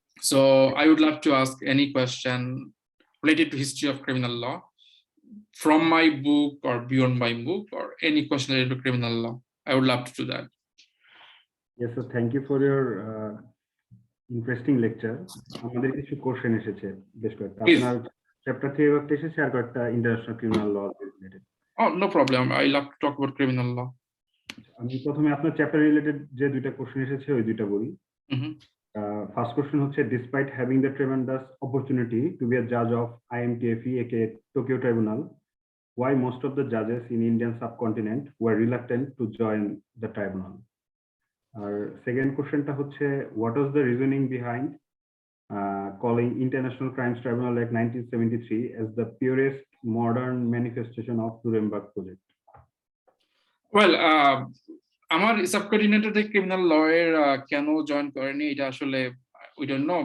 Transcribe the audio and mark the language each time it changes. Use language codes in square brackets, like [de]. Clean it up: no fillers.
[en] So I would love to ask any question related to history of criminal law from my book or beyond my book, or any question related to criminal law. I would love to do that. Yes, so thank you for your interesting lecture. [bn] আমাদের কিছু question এসেছে বেশ কয়েকটা, আপনার chapter 3 এর এসেছে আর কয়েকটা international criminal law related. [en] Oh, no problem. I love to talk about criminal law. [bn] আমি প্রথমে আপনার চ্যাপ্টার রিলেটেড যে দুইটা কোশ্চেন এসেছে ওই দুইটা বলি। [en] First question হচ্ছে, despite having the tremendous opportunity to be a জাজ of IMTFE একে Tokyo tribunal, why most of the judges in Indian subcontinent were reluctant to join the tribunal? [bn] আর second কোশ্চেনটা হচ্ছে, [en] what was the reasoning behind calling International Crimes Tribunal Act 1973 as the purest modern manifestation of Nuremberg Project? [bn] Well, আমার subcontinental criminal ল এর কেন join করেনি এটা আসলে [en] We don't know.